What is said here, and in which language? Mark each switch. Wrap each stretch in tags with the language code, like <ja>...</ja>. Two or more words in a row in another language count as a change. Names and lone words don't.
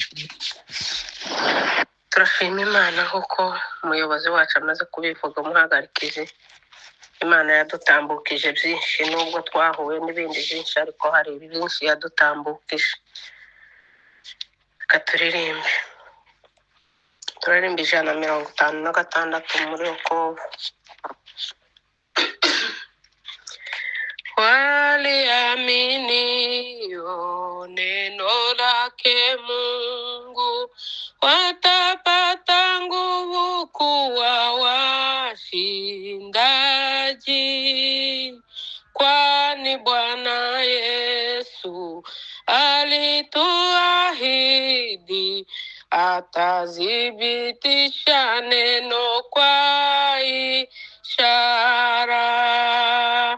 <rw>Turashima Imana kuko umuyobozi wacu amaze kubivuga, umuhagarikizi. Imana yadutambukije byinshi, nubwo twahuye n'ibindi byinshi, ariko hari byinshi yadutambukije. Reka turirimbe 156 muri Yokovu.</rw> <sw>Waliaminio neno lake Mungu watapata nguvu kuwa washindaji, kwani Bwana Yesu alituahidi atadhibitisha neno kwa ishara.</sw>